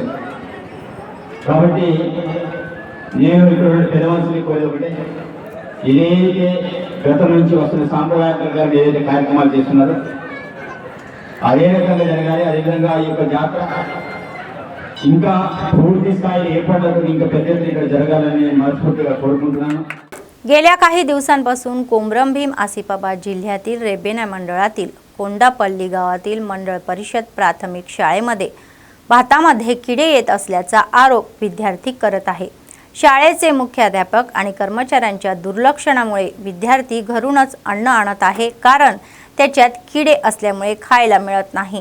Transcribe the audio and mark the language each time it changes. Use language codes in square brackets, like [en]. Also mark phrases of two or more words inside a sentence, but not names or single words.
[te] కాబట్టి నేను ఇక్కడ పెద్ద మనుషులకి కోరేది ఒకటే, ఏదైతే గతం నుంచి వస్తున్న సాంప్రదాయ ప్రకారం ఏదైతే కార్యక్రమాలు చేస్తున్నారో అదే రకంగా జరగాలి। అదేవిధంగా ఈ యొక్క జాతర ఇంకా పూర్తి స్థాయి ఏర్పాట్లతో ఇంకా పెద్ద ఎత్తున ఇక్కడ జరగాలని నేను మనస్ఫూర్తిగా కోరుకుంటున్నాను। [mr] गेल्या काही दिवसांपासून कोमरमभीम आसिफाबाद जिल्ह्यातील रेबेना मंडळातील कोंडापल्ली गावातील मंडळ परिषद प्राथमिक शाळेमध्ये भातामध्ये किडे येत असल्याचा आरोप विद्यार्थी करत आहे। शाळेचे मुख्याध्यापक आणि कर्मचाऱ्यांच्या दुर्लक्षणामुळे विद्यार्थी घरूनच अन्न आणत आहे, कारण त्याच्यात किडे असल्यामुळे खायला मिळत नाही।